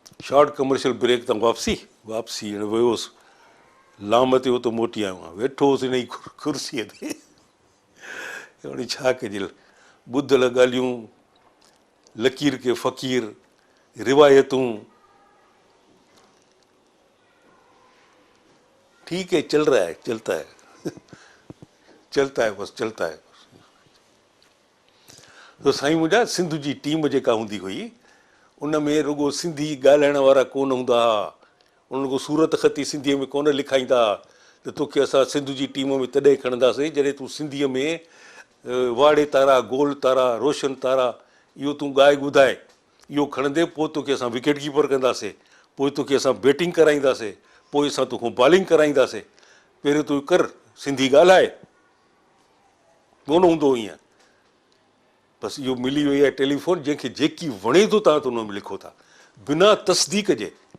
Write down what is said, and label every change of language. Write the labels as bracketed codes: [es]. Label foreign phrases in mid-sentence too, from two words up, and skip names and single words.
[en] short commercial break [sd] तां वापसी हाणे वियोसि लाम ते उतो मोटी आयो आहियां, वेठो हुउसि हिन ई कुर्सीअ ते। हाणे छा कजे, ॿुधल ॻाल्हियूं, [ur] لکیر کے فقیر, [sd] रिवायतूं, [ur] ٹھیک ہے، چل رہا ہے، چلتا ہے چلتا ہے، بس چلتا ہے. [sd] तो साईं मुंहिंजा सिंध जी टीम जेका हूंदी हुई उन में रुगो सिंधी ॻाल्हाइण वारा कोन हूंदा हुआ, उन्हनि को सूरत ख़ती सिंधीअ में कोन लिखाईंदा, त तोखे असां सिंध जी टीम में तॾहिं खणंदासीं जॾहिं तूं सिंधीअ में वाड़े तारा, गोल तारा, रोशन तारा इहो तूं ॻाए ॿुधाए, इहो खणंदे पोइ तोखे असां [en] wicket keeper [sd] कंदासीं, पोइ तोखे असां बैटिंग कराईंदासीं, पोइ असां तोखां बॉलिंग कराईंदासीं, पहिरियों तूं कर सिंधी ॻाल्हाए। कोन हूंदो ईअं, बसि इहो मिली वई आहे टेलीफोन, जंहिंखे जेकी वणे थो तव्हां त उन में लिखो था बिना तस्दीक जे।